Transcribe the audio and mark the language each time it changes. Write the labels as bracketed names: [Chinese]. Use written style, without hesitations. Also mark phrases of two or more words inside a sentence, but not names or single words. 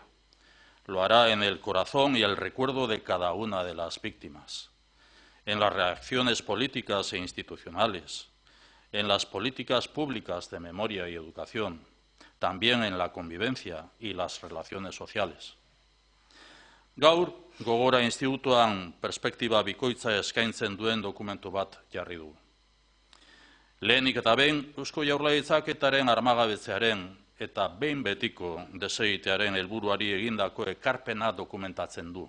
[Spanish] Lo hará en el corazón y el recuerdo de cada una de las víctimas, en las reacciones políticas e institucionales, en las políticas públicas de memoria y educación, también en la convivencia y las relaciones sociales. [Basque] Gaur, Gogora Institutuan perspektiba bikoitza eskaintzen duen dokumentu bat jarri du. Lehenik eta behin, Eusko Jaurlaritzak etaren armagabetzearen eta behin betiko desegitearen helburuari egindako ekarpena dokumentatzen du.